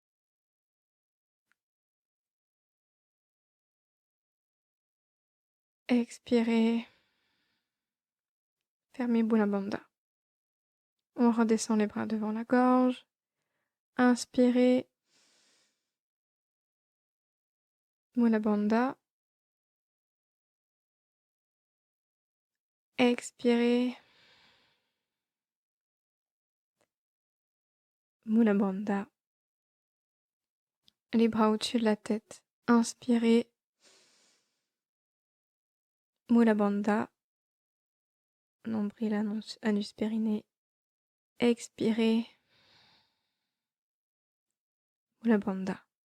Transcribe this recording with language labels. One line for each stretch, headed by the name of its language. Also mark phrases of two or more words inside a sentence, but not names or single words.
French: Expirez. Fermez Mula Bandha. On redescend les bras devant la gorge. Inspirez. Mula Bandha. Expirez. Mula Bandha. Les bras au-dessus de la tête. Inspirez. Mula Bandha. Nombril, anus, périnée. Expirez. Mula Bandha.